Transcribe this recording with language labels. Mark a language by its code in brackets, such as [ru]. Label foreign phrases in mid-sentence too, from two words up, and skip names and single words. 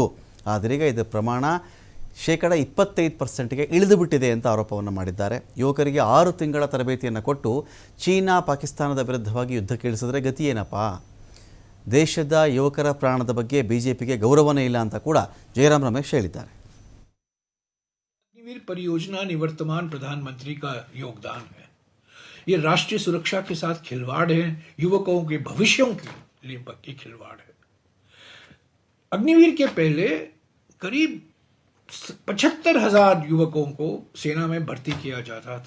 [kn] ಆದರೀಗ ಇದರ ಪ್ರಮಾಣ 25%ಗೆ ಇಳಿದು ಬಿಟ್ಟಿದೆ ಅಂತ ಆರೋಪವನ್ನು ಮಾಡಿದ್ದಾರೆ. ಯುವಕರಿಗೆ 6 ತಿಂಗಳ ತರಬೇತಿಯನ್ನು ಕೊಟ್ಟು ಚೀನಾ ಪಾಕಿಸ್ತಾನದ ವಿರುದ್ಧವಾಗಿ ಯುದ್ಧಕ್ಕೆ ಇಳಿಸಿದ್ರೆ ಗತಿ ಏನಪ್ಪ? ದೇಶದ ಯುವಕರ ಪ್ರಾಣದ ಬಗ್ಗೆ ಬಿಜೆಪಿಗೆ ಗೌರವನೇ ಇಲ್ಲ ಅಂತ ಕೂಡ ಜಯರಾಮ್ ರಮೇಶ್ ಹೇಳಿದ್ದಾರೆ. [hi] अग्निवीर परियोजना निवर्तमान प्रधानमंत्री का योगदान है. ये राष्ट्रीय सुरक्षा के साथ खिलवाड़ है, युवकों के भविष्यों के लिए खिलवाड़ है. अग्निवीर के पहले करीब 75,000 युवकों को सेना में भर्ती किया जाता था.